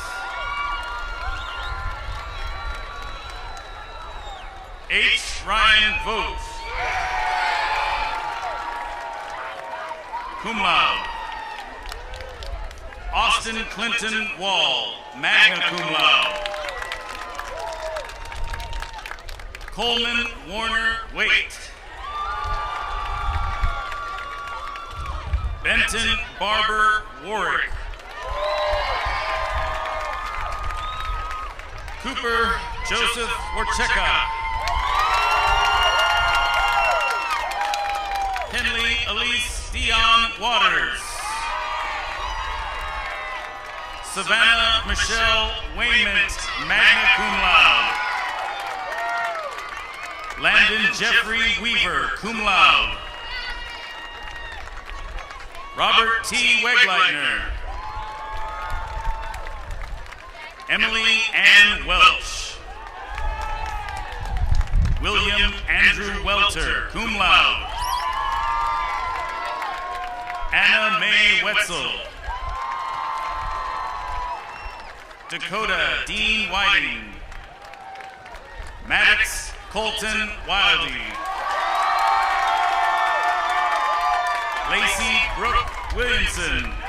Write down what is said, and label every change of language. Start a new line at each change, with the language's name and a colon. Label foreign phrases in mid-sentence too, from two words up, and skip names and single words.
English: H. Ryan Vogt.
Latin: Cum laude.
English: Austin Clinton Wall,
Latin: magna cum laude.
English: Coleman Warner Waite. Benton Barber Warwick. Cooper Joseph Orcheka. Elise Dion Waters. Savannah Michelle Waymont,
Latin: magna cum laude.
English: Landon Jeffrey Weaver,
Latin: cum laude.
English: Robert T. Wegleitner. Emily Ann Welch. William Andrew Welter,
Latin: cum laude.
English: Anna Mae Wetzel. Dakota Dean Whiting. Maddox Colton Wildy. Lacey Brooke Williamson.